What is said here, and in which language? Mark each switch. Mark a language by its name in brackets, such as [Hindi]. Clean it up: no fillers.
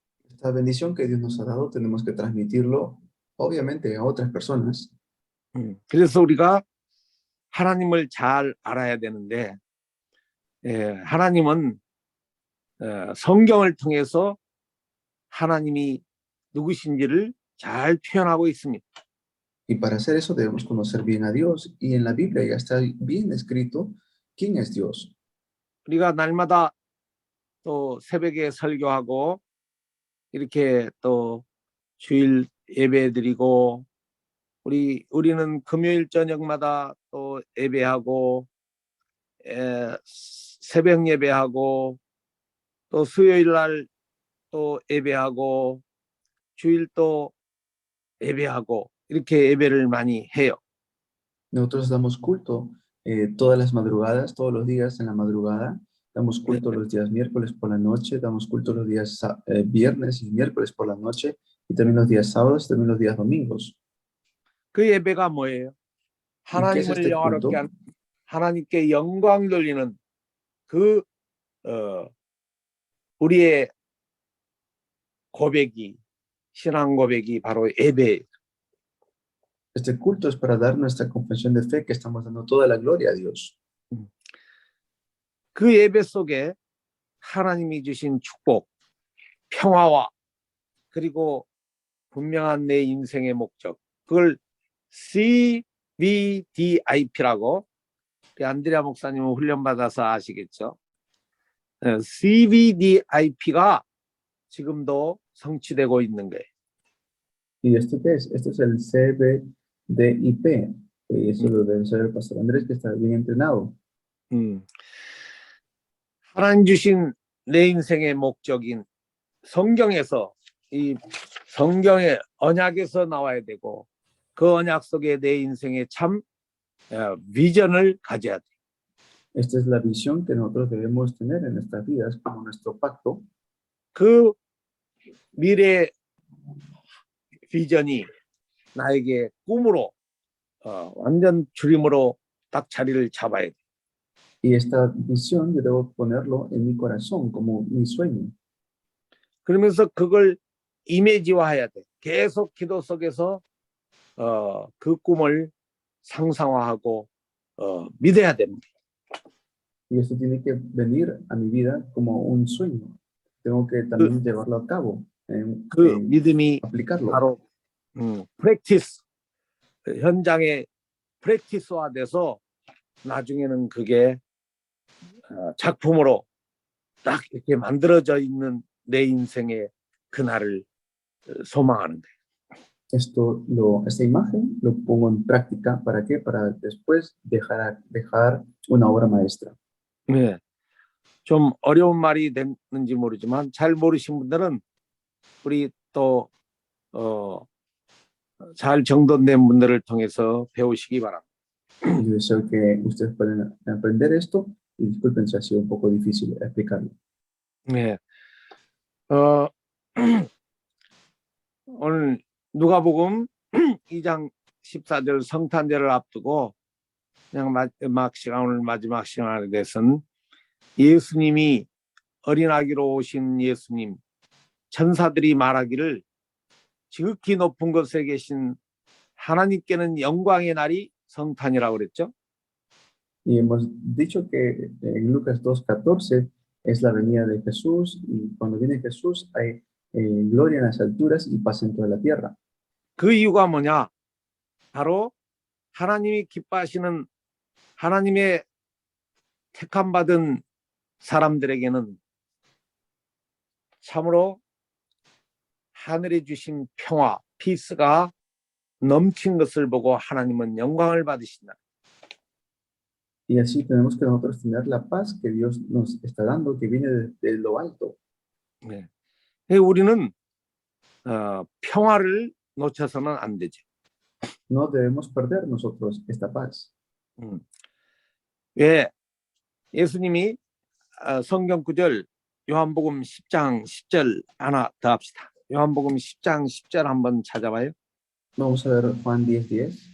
[Spanish] Esta bendición que Dios nos ha dado tenemos que transmitirlo, obviamente, a otras personas. [Korean] 그래서 우리가 하나님을 잘 알아야 되는데 하나님은 성경을 통해서 하나님이 누구신지를 잘 표현하고 있습니다. [Spanish] Y para hacer eso debemos conocer bien a Dios, y en la Biblia ya está bien escrito quién es Dios. [Korean] 우리가 날마다 또 새벽에 설교하고 이렇게 또 주일 예배 드리고 우리는 금요일 저녁마다 또 예배하고 새벽 예배하고 또 수요일 날 또 예배하고 주일 또 예배하고 이렇게 예배를 많이 해요. [Spanish] Nosotros damos culto todas las madrugadas, todos los días en la madrugada. Damos culto los días miércoles por la noche, damos culto los días viernes y miércoles por la noche, y también los días sábados, y también los días domingos. [Korean] 그 예배가 뭐예요? 하나님을 영화롭게 하는, 하나님께 영광 돌리는 그 우리의 고백이, 신앙 고백이 바로 예배. [Spanish] Este culto es para dar nuestra confesión de fe, que estamos dando toda la gloria a Dios. [Korean] 그 예배 속에 하나님이 주신 축복, 평화와 그리고 분명한 내 인생의 목적, 그걸 CVDIP라고 안드레아 목사님은 훈련받아서 아시겠죠? CVDIP가 지금도 성취되고 있는 거예요. [Spanish] ¿Y esto qué es? Esto es el CVDIP. Y eso lo debe saber el pastor Andrés, que está bien entrenado. [Korean] 하나님 주신 내 인생의 목적인 성경에서 이 성경의 언약에서 나와야 되고 그 언약 속에 내 인생의 참 비전을 가져야 돼. [Spanish] Esta es la visión que nosotros debemos tener en nuestras vidas como nuestro pacto. [Korean] 그 미래 비전이 나에게 꿈으로 완전 주림으로 딱 자리를 잡아야 돼. [Spanish] Y esta visión yo debo ponerlo en mi corazón como mi sueño. [Korean] 그러면서 그걸 이미지화해야 돼. 계속 기도 속에서 그 꿈을 상상화하고 믿어야 됩니다. [Spanish] Y esto tiene que venir a mi vida como un sueño. Tengo que también llevarlo a cabo, [Korean] 그 믿음이 [Spanish] aplicarlo. [Korean] 바로 프랙티스, 현장에 프랙티스화돼서 나중에는 그게 작품으로 딱 이렇게 만들어져 있는 내 인생의 그날을 소망하는 거예요. [Spanish] Esta imagen lo pongo en práctica. ¿Para qué? Para después dejar una obra maestra. [Korean] 네, 좀 어려운 말이 됐는지 모르지만 잘 모르신 분들은 우리 또 잘 정돈된 분들을 통해서 배우시기 바랍니다. [Spanish] Yo deseo que ustedes puedan aprender esto y disculpen si ha sido un poco difícil explicarlo. [Korean] 네, 오늘 누가복음 2장 14절 성탄절을 앞두고 그냥 오늘 마지막 시간에 대해서는 예수님이 어린아기로 오신 예수님, 천사들이 말하기를 지극히 높은 곳에 계신 하나님께는 영광의 날이 성탄이라고 그랬죠. [Spanish] Y hemos dicho que en Lucas 2:14 es la venida de Jesús y cuando viene Jesús hay gloria en las alturas y paz en toda la tierra. [Korean] 그 이유가 뭐냐? 바로 하나님이 기뻐하시는 하나님의 택함 받은 사람들에게는 참으로 하늘에 주신 평화, 피스가 넘친 것을 보고 하나님은 영광을 받으신다. [Spanish] Y así tenemos que nosotros tener la paz que Dios nos está dando, que viene de lo alto. [Korean] 네. 우리는 평화를 놓쳐서는 안 되죠. [Spanish] No debemos perder nosotros esta paz. [Korean] 왜 예수님이 성경 구절 요한복음 10장 10절 하나 더 합시다. 요한복음 10장 10절 한번 찾아봐요. [Spanish] Vamos a ver Juan 10:10.